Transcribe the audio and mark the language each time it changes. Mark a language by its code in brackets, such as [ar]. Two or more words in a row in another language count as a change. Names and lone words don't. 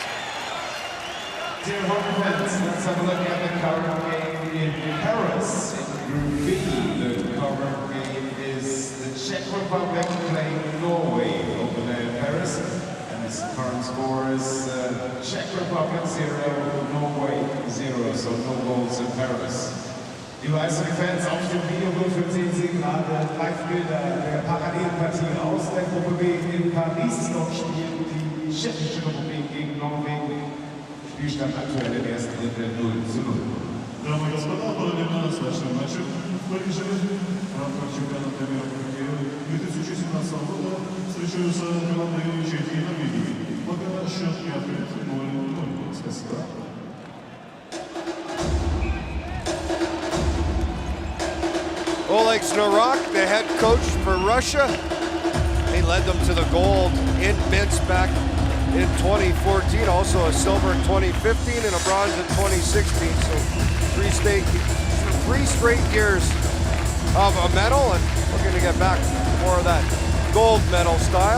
[en] Dear home fans, let's have a look at the current game in Paris. In Group B, the current game is the Czech Republic playing Norway over there in Paris. And this current score is Czech Republic 0, Norway 0, so no goals in Paris. [de] Liebe Eishockey-Fans, auf dem Videobildschirm sehen Sie gerade Live-Bilder der Parallelpartie aus der Gruppe B in Paris. Dort spielt die Tschechische Republik gegen Norwegen. Spielstand aktuell im ersten Drittel 0:0. [ru] Дамы и господа, параллельно с нашим матчем в Париже в рамках чемпионата мира хоккея 2017 года встречаются команды Чехии и Норвегии. Пока счет не открыт 0:0. Спасибо. [en] Oleg Znarka, the head coach for Russia. He led them to the gold in Minsk back in 2014, also a silver in 2015 and a bronze in 2016. So three straight years of a medal, and looking to get back to more of that gold medal style.